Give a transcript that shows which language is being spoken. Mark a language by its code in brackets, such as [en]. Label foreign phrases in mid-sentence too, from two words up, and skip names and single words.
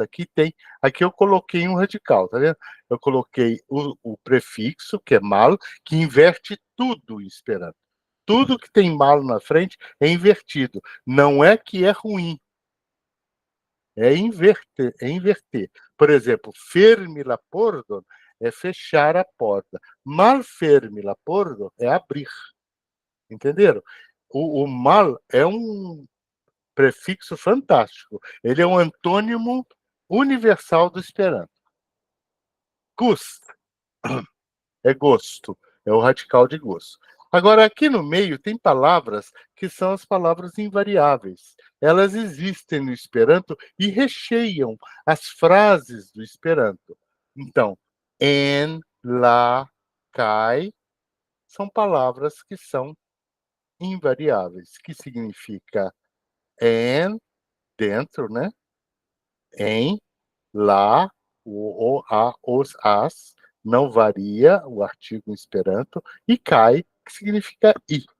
[pt] Aqui eu coloquei um radical, tá vendo? Eu coloquei o prefixo, que é mal, que inverte tudo em Esperanto. Tudo que tem mal na frente é invertido. Não é que é ruim. É inverter. Por exemplo, [eo] fermi la porta [pt] é fechar a porta. [eo] Mal fermi la porta é abrir. Entenderam? [pt] O mal é um prefixo fantástico. Ele é um antônimo universal do Esperanto. Gust é gosto, é o radical de gosto. Agora, aqui no meio tem palavras que são as palavras invariáveis. Elas existem no Esperanto e recheiam as frases do Esperanto. Então, [eo] en, la, kai [pt] são palavras que são invariáveis, que significa en, dentro, né? em, lá, o, a, os, as, não varia o artigo em esperanto, e kai, que significa i.